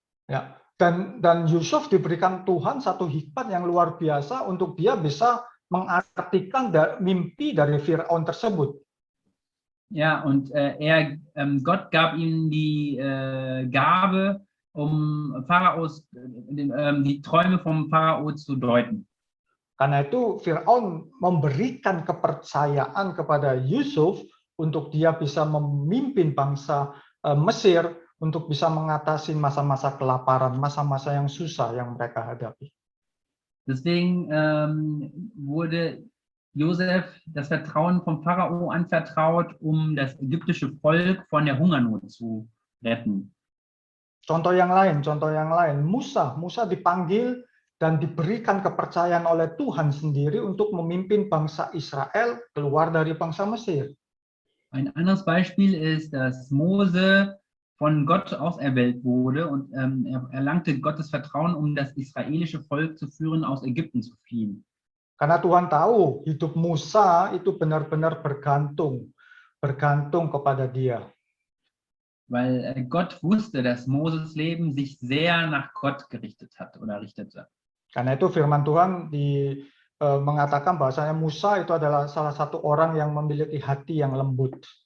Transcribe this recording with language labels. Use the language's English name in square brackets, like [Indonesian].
[Indonesian] Ya, dan Yusuf diberikan Tuhan satu hikmat yang luar biasa untuk dia bisa mengartikan mimpi dari Firaun tersebut. [German] Ja, und Gott gab ihm die Gabe, Pharaos, die Träume vom Pharao zu deuten. [Indonesian] Karena itu Firaun memberikan kepercayaan kepada Yusuf untuk dia bisa memimpin bangsa Mesir untuk bisa mengatasi masa-masa kelaparan, masa-masa yang susah yang mereka hadapi. [German] Deswegen wurde Josef das Vertrauen vom Pharao anvertraut, das ägyptische Volk von der Hungernot zu retten. [Indonesian] Contoh yang lain, Musa dipanggil dan diberikan kepercayaan oleh Tuhan sendiri untuk memimpin bangsa Israel keluar dari bangsa Mesir. [German] Ein anderes Beispiel ist, dass Mose von Gott auserwählt wurde und er erlangte Gottes Vertrauen, das israelische Volk zu führen, aus Ägypten zu fliehen. [Indonesian] Karena Tuhan tahu hidup Musa itu benar-benar bergantung kepada dia. [German] Weil Gott wusste, dass Moses Leben sich sehr nach Gott gerichtet hat oder richtete. [Indonesian] Karena itu firman Tuhan mengatakan bahwasanya Musa itu adalah salah satu orang yang memiliki hati yang lembut.